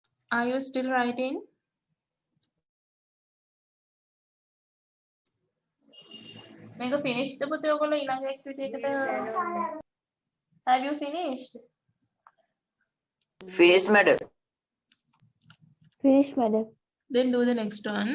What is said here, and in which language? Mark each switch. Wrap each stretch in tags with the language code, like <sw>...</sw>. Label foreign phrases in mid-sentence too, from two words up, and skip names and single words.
<en>Are you still writing?</en> <si>මේක finish ද පුතේ ඔයගොල්ලෝ ඊළඟ activity එකට?</si> <en>Have you finished? Finish, madam. Finish, madam. Then do the next one.</en>